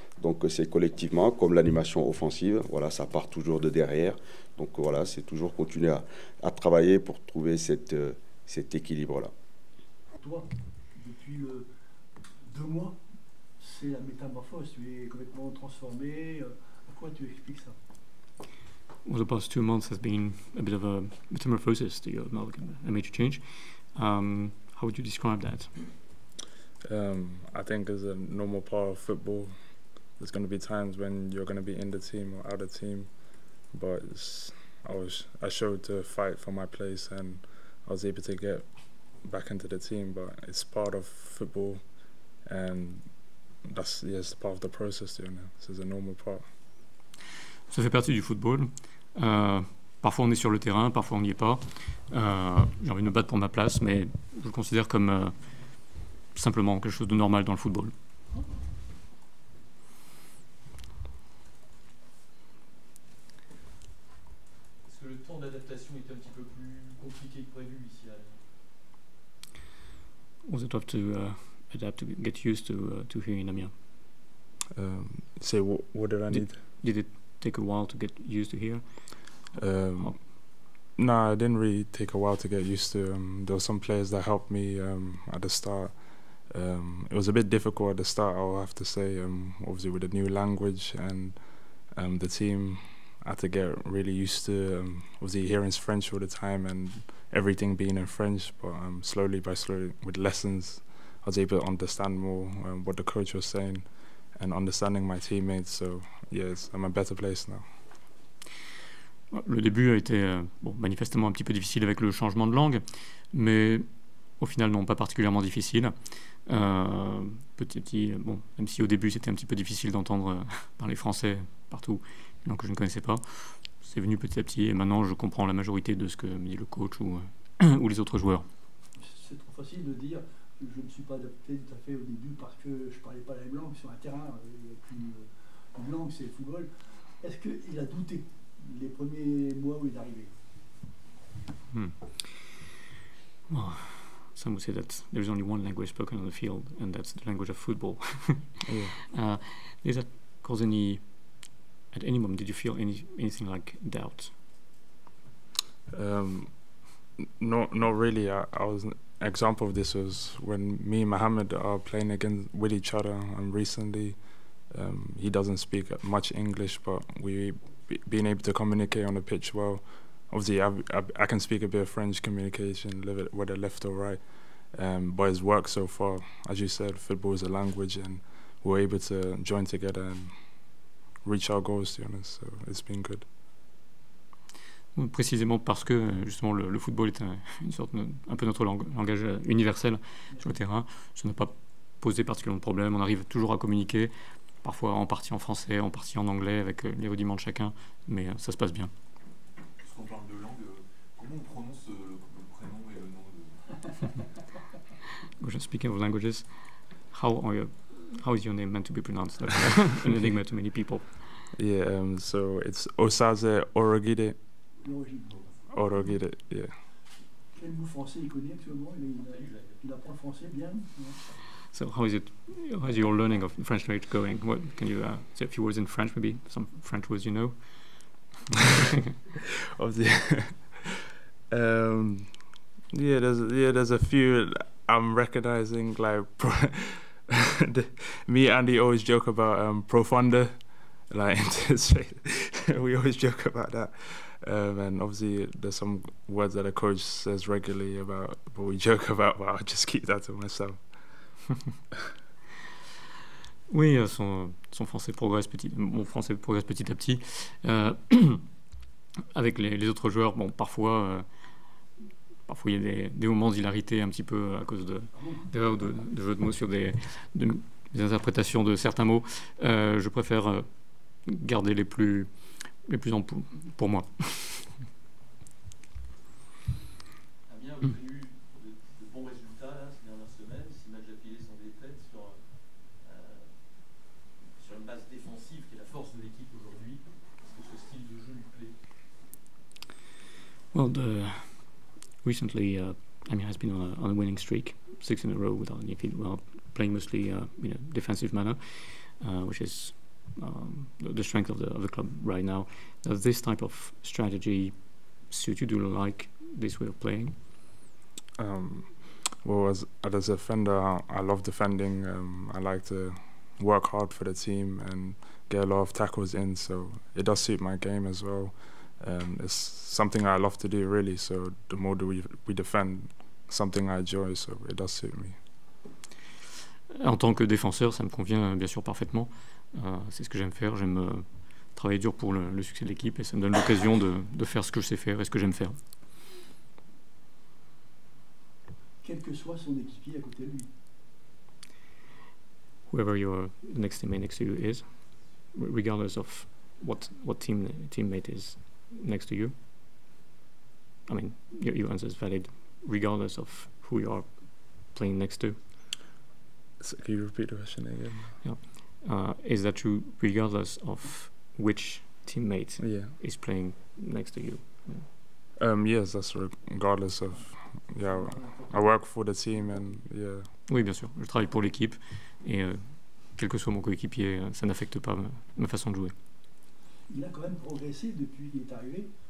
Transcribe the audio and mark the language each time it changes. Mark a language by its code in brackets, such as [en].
[fr] Donc, c'est collectivement, comme l'animation offensive, voilà, ça part toujours de derrière. Donc, voilà, c'est toujours continuer à travailler pour trouver cet équilibre-là. Toi, depuis 2 mois, c'est la métamorphose. Tu es complètement transformé. À quoi tu expliques ça? [en] Well, the past 2 months has been a bit of a metamorphosis to you, a major change. How would you describe that? I think as a normal part of football, there's going to be times when you're going to be in the team or out of the team, but I showed to fight for my place and I was able to get back into the team, but it's part of football and that's part of the process. This is a normal part. [fr] Ça fait partie du football. Parfois on est sur le terrain, parfois on n'y est pas. J'ai envie de me battre pour ma place, mais je le considère comme simplement quelque chose de normal dans le football. Est-ce que le temps d'adaptation est un petit peu plus compliqué que prévu ici à Amiens? [en] Was it tough to adapt, to get used to here in Amiens? Say what did I need? Did it take a while to get used to here? No, it didn't really take a while to get used to. There were some players that helped me at the start. It was a bit difficult at the start, I'll have to say, obviously with the new language and the team. I had to get really used to obviously hearing French all the time and everything being in French, but slowly with lessons I was able to understand more what the coach was saying and understanding my teammates, so yes, I'm a better place now. [fr] Le début a été manifestement un petit peu difficile avec le changement de langue, mais au final non, pas particulièrement difficile. Petit à petit, même si au début c'était un petit peu difficile d'entendre parler français partout, une langue que je ne connaissais pas, c'est venu petit à petit et maintenant je comprends la majorité de ce que me dit le coach ou les autres joueurs. C'est trop facile de dire que je ne me suis pas adapté tout à fait au début parce que je ne parlais pas la même langue sur un terrain. Il n'y a qu'une langue, c'est le football. Est-ce qu'il a douté les premiers mois où il est arrivé? [en] Well, some would say that there's only one language spoken on the field, and that's the language of football. Yeah. Did that cause at any moment, did you feel anything like doubt? Not really. I was an example of this was when me and Mohammed are playing with each other, and recently he doesn't speak much English, but being able to communicate on the pitch well. Obviously, I can speak a bit of French communication, whether left or right, but it's worked so far. As you said, football is a language, and we're able to join together and reach our goals, to be honest. So it's been good. [fr] Précisément parce que justement le football est une sorte un peu notre langage universel sur le terrain. Ça n'a pas posé particulièrement de problème. On arrive toujours à communiquer, parfois en partie en français, en partie en anglais, avec les rudiments de chacun, mais ça se passe bien. Puisqu'on parle de langue, comment on prononce le prénom et le nom de... [en] Just speaking of languages, how is your name meant to be pronounced? That's an enigma to many people. Yeah, so it's Osaze Orogide. [fr] L'origine. [en] Orogide, yeah. [fr] Quel mot français il connaît actuellement? Il apprend le français bien? [en] So how is your learning of French language going? What can you say a few words in French, maybe some French words you know? There's a few I'm recognizing, like me and Andy always joke about profunder, like we always joke about that. And obviously there's some words that a coach says regularly about, but we joke about, but I'll just keep that to myself. [fr] Oui, son français progresse mon français progresse petit à petit. Avec les autres joueurs, bon, parfois il y a des moments d'hilarité un petit peu à cause d'erreurs de jeux de mots sur des interprétations de certains mots. Je préfère garder les plus pour moi. Amiens a obtenu de bons résultats là, ces dernières semaines. 6 matchs d'affilée sans défaite sur une base défensive qui est la force de l'équipe aujourd'hui. Est-ce que ce style de jeu lui plaît? [en] Well, recently Amiens has been on a winning streak, 6 in a row without any defeat. Well, playing mostly in a defensive manner, which is the strength of the club right now. Does this type of strategy suit you? Do you like this way of playing? Well, as a defender, I love defending. I like to work hard for the team and get a lot of tackles in, so it does suit my game as well. It's something I love to do, really, so the more we defend, something I enjoy, so it does suit me. [fr] En tant que défenseur, ça me convient bien sûr parfaitement. C'est ce que j'aime faire. J'aime travailler dur pour le succès de l'équipe et ça me donne l'occasion de faire ce que je sais faire et ce que j'aime faire. Quel que soit son équipier à côté de lui. [en] Whoever your next teammate next to you is, regardless of what teammate is next to you. I mean, your answer is valid regardless of who you are playing next to. So can you repeat the question again? Yeah. Is that true regardless of which teammate is playing next to you? Yes, that's regardless of. Yeah, I work for the team and yeah. [fr] Oui, bien sûr. Je travaille pour l'équipe et quel que soit mon coéquipier, ça n'affecte pas ma façon de jouer. Il a quand même progressé depuis qu'il est arrivé.